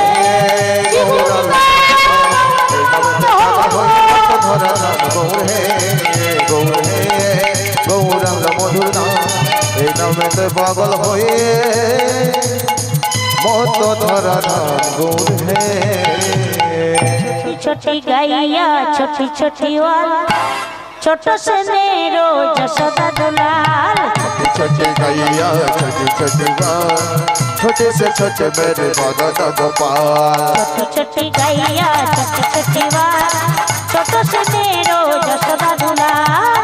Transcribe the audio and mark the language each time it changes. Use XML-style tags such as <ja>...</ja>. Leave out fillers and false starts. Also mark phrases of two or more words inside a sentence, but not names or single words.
<bn>গৌরাঙ্গ ধরা ধাম। গৌর হে গৌরাঙ্গ মধুর নাম, এই নামেতে পাগল হয়ে মত ধরা ধাম। গৌর হে</bn> <hi>छोटी गैया छोटी छोटी वाल, छोटो से मेरो जसोदा दुलाल। छोटी गैया छोटी छोटी बाल, छोटे से छोटे मेरे मदन गोपाल। छोटी छोटी गैया छोटी छोटी वाल, छोटो से मेरो जसोदा दुलाल।</hi>